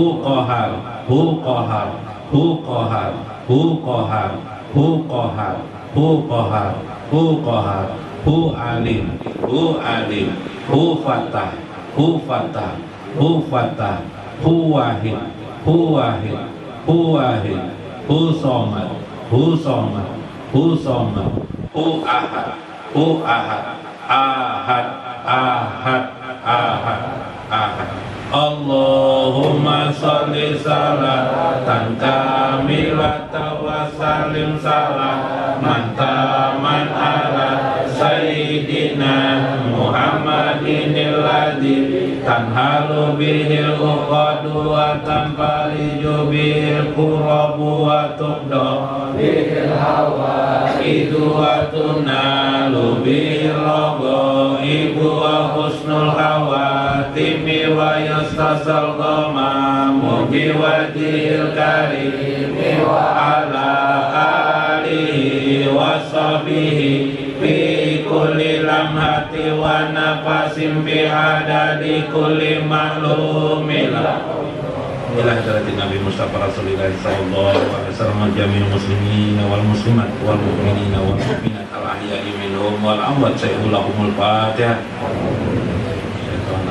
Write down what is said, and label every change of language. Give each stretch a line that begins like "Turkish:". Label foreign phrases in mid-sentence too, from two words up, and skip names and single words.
Arabic: قهار، هو قهار، هو قهار، هو قهار، هو قهار، هو قهار، هو قهار، هو عليم، هو عليم، هو فتاح، هو فتاح، هو فتاح، هو واحد، هو واحد، هو واحد، هو صمد، هو صمد، هو صمد، هو أحد، هو أحد، أحد، أحد، أحد، أحد. اللهم صل صلاة كاملة وسلم سلاما تاما على سيدنا محمد الذي تنحل به العقد وتنفرج به الكرب وتقضى به الحوائج وتنال به الرغائب وحسن الخواتم و يستسقى الغمام بوجهه الكريم وعلى آله وصحبه في كل لمحة ونفس بعدد كل معلوم إلى حضرة النبي مصطفى رسول الله صلى الله عليه وسلم جميع المسلمين والمسلمات والمؤمنين والمؤمنات الأحياء منهم والأموات سيد الفاتحة.